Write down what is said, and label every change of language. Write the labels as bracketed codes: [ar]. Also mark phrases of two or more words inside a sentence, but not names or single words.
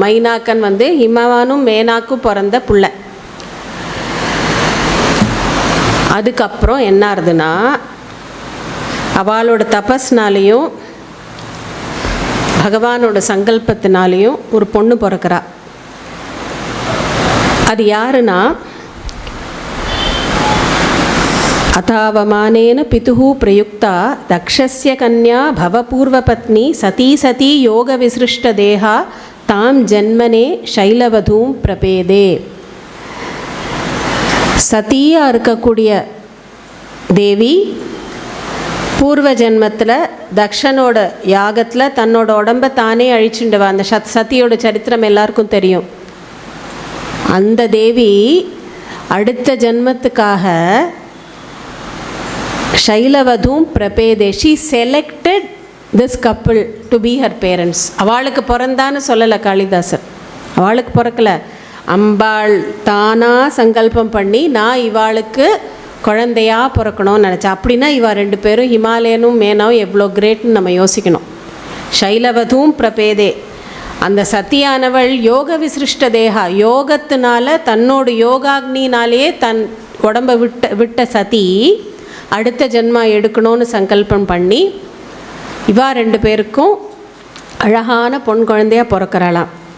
[ta] மைனாக்கன் ஹிமவானும் மேனாக்கும் பிறந்த புள்ள. அதுக்கப்புறம் என்ன ஆகுதுன்னா, அவளோட தபஸ்னாலேயும் பகவானோட சங்கல்பத்தினாலேயும் ஒரு பொண்ணு பிறக்கிறா. அது யாருன்னா [sa] अथावमानेन पितुः प्रयुक्ता दक्षस्य कन्या भवपूर्वपत्नी सती सती योगविसृष्टदेहा तां जन्मने शैलवधूं प्रपेदे. [ta] சதியாக இருக்கக்கூடிய தேவி பூர்வ ஜென்மத்தில் தக்ஷனோட யாகத்தில் தன்னோட உடம்பை தானே அழிச்சுண்டுவா. அந்த சதியோட சரித்திரம் எல்லாருக்கும் தெரியும். அந்த தேவி அடுத்த ஜென்மத்துக்காக [sa] शैलवधूं प्रपेदे, [en] She selected this couple to be her parents. [ta] அவளுக்கு பிறந்தான்னு சொல்லலை காளிதாசர், அவளுக்கு பிறக்கலை. அம்பாள் தானாக சங்கல்பம் பண்ணி நான் இவாளுக்கு குழந்தையாக பிறக்கணும்னு நினச்சா. அப்படின்னா இவா ரெண்டு பேரும் ஹிமாலயனும் மேனாவும் எவ்வளோ கிரேட்னு நம்ம யோசிக்கணும். [sa] शैलवधूं प्रपेदे, [ta] அந்த சத்தியானவள் [sa] योग विसृष्ट देहा, [ta] யோகத்தினால தன்னோட யோகாக்னினாலேயே தன் உடம்பை விட்ட சதி அடுத்த ஜென்மா எடுக்கணும்னு சங்கல்பம் பண்ணி இவா ரெண்டு பேருக்கும் அழகான பொன் குழந்தையாக பிறக்கிறாளாம்.